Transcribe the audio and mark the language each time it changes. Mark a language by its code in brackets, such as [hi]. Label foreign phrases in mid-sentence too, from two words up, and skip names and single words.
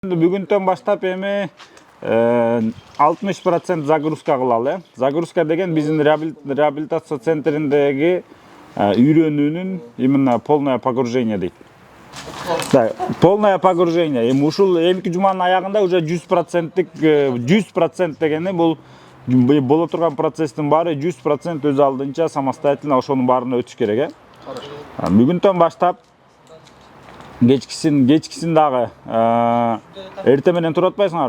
[ky] Бүгүнтөн баштап эми 60% загрузка кылалы. Загрузка деген биздин реабилитация центриндеги үйрөнүүнүн [ru] именно полное погружение [ky] дейт. [ru] Полное погружение. [ky] Эми ушул эмки жуманын аягында уже 100% дегени бул боло турган процесстин баары 100% өз алдынча самостоятельно ошонун баарына өтүш керек. Бүгүнтөн баштап кечкисин дагы эрте менен туруп атпайсыңарбы?